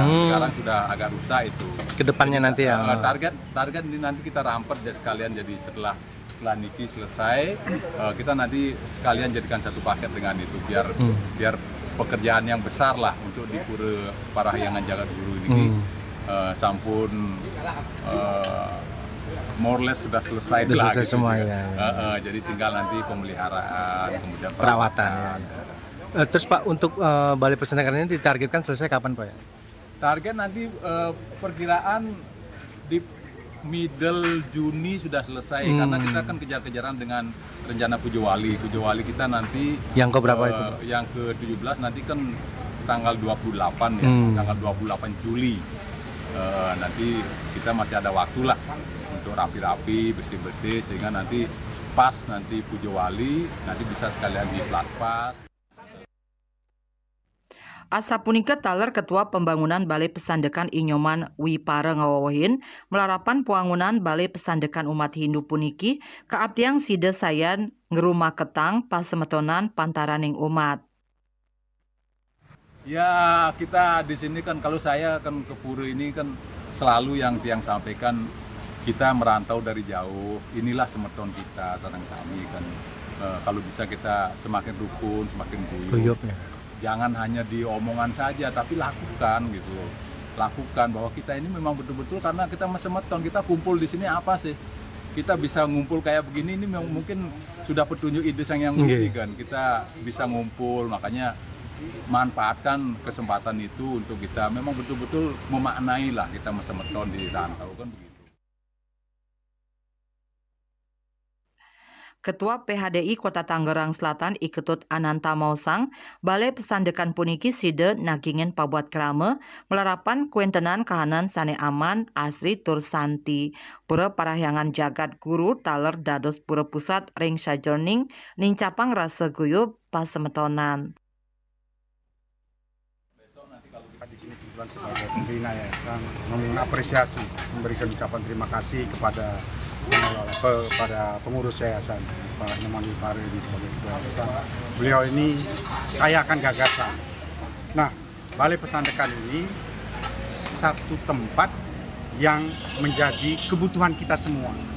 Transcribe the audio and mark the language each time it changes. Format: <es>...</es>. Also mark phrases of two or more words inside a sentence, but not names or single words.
<id>Sekarang sudah agak rusak itu. Kedepannya nanti ya. Target ini nanti kita rampet ya sekalian, jadi setelah niki selesai kita nanti sekalian jadikan satu paket dengan itu biar pekerjaan yang besar lah untuk di Pura Parahyangan Jagat Guru ini sampun</id> <en>more or less</en> <id>sudah selesai lah gitu semua ya. Jadi tinggal nanti pemeliharaan kemudian perawatan. Terus Pak untuk Balai Pesandekan ini ditargetkan selesai kapan Pak ya? Target nanti perkiraan di middle Juni sudah selesai karena kita kan kejar-kejaran dengan rencana Pujowali. Pujowali kita nanti yang ke berapa itu? Yang ke-17 nanti kan tanggal 28 ya, tanggal 28 Juli. Nanti kita masih ada waktu lah untuk rapi-rapi, bersih-bersih sehingga nanti pas nanti Pujowali nanti bisa sekalian di Plaspas.</id> <ban>Asa punika taler Ketua Pembangunan Balai Pesandekan Inyoman Wipare ngawawahin melarapan pewangunan Balai Pesandekan umat Hindu puniki keabtiang sida sayan ngerumah ketang pasemetonan pantaraning umat.</ban> <id>Ya kita di sini kan kalau saya kan ke Pura ini kan selalu yang tiang sampaikan kita merantau dari jauh. Inilah semeton kita</id> <ban>sareng sami</ban> <id>kan. Kalau bisa kita semakin rukun, semakin guyup. Jangan hanya di omongan saja, tapi lakukan gitu loh. Lakukan bahwa kita ini memang betul-betul karena kita semeton, kita kumpul di sini apa sih? Kita bisa ngumpul kayak begini ini mungkin sudah petunjuk ide sang yang bukti kan. Kita bisa ngumpul, makanya manfaatkan kesempatan itu untuk kita memang betul-betul memaknai lah kita semeton di rantau kan begitu.</id> <ban>Ketua PHDI Kota Tangerang Selatan Iketut Ananta Mausang, Balai Pesandekan puniki side nagingen pabuat krame, melarapan kuentenan kahanan sane aman, asri tur santi. Pura Parahyangan Jagat Guru taler dados pura pusat ring sajroning nincapang rasa guyup pasemetonan.</ban> <id>Besok nanti kalau kita di sini tujuan sebagai pembina yayasan mengapresiasi, memberikan ucapan terima kasih kepada pengurus yayasan Pak Inyoman Wipare ini sebagai ketua yayasan. Beliau ini kaya akan gagasan. Nah, Balai Pesandekan ini satu tempat yang menjadi kebutuhan kita semua.</id>